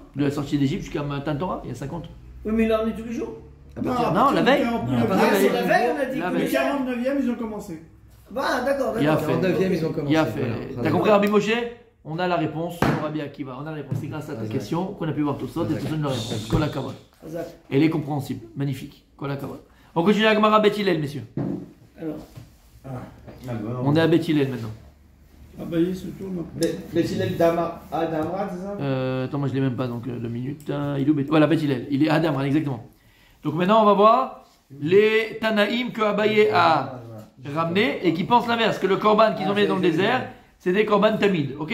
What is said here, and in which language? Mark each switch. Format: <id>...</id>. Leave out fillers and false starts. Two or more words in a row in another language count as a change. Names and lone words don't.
<fr>De la sortie d'Égypte jusqu'à Matan Torah, il y a 50. Oui, mais là on est tous les jours. À partir- Non, la veille. Non, Ah, c'est la veille, on a dit La que veille. Le 49e, ils ont commencé. Ah, d'accord, Il a d'accord. fait. 49e, ils ont commencé. Il a fait. Voilà. T'as compris Rabbi Moshe? On a la réponse sur Rabbi Akiva. On a la réponse. C'est grâce à ta Exact. question qu'on a pu voir tout ça et tout ça une réponse.</fr> <he>כל הכבוד.</he> <fr>Exact. Elle est compréhensible. Magnifique.</fr> <he>כל הכבוד.</he> <fr>On continue à Gemara Bet Hillel, messieurs. Alors, On est à Bet Hillel maintenant. Ah bah, il se tourne. Mais il est Damra, c'est ça? Attends, moi je l'ai même pas, donc 2 minutes. Il est où Bet- Voilà, Bet Hillel. Il est Adam, exactement. Donc maintenant, on va voir les Tanaïm que Abaye a ramené et qui pensent l'inverse, que le korban qu'ils ont mis dans le désert, c'est des korban tamid, ok?</fr>